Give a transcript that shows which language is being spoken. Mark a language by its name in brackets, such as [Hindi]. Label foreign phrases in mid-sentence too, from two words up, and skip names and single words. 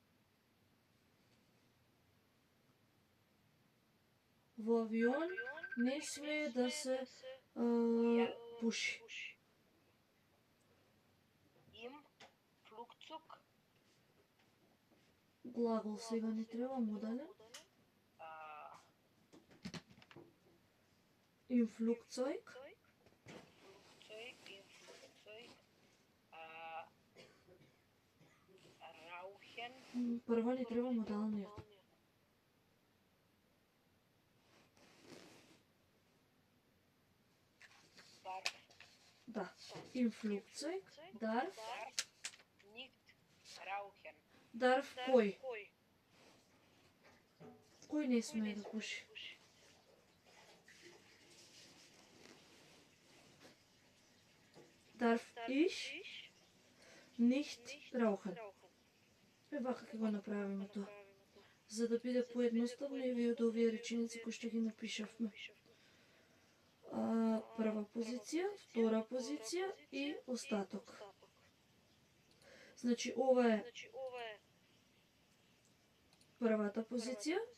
[Macedonian] Во авион не смее да се пуши. [German] Им, Flugzeug, [Macedonian] Глагол сега не треба модален. [German] Im Flugzeug. Flugzeug, rauchen, [Macedonian] Прво ни треба модалниот. [German] darf Да. Im Flugzeug darf nicht rauchen. [Macedonian] кој? Кој не смее да пуши? [German] Darf ich nicht rauchen? [Macedonian] Вака ќе го направиме тоа. За да биде поедноставно и ви од овие реченици кои што ги напишавме. Прва позиција, втора позиција и остаток. Значи ова е првата позиција.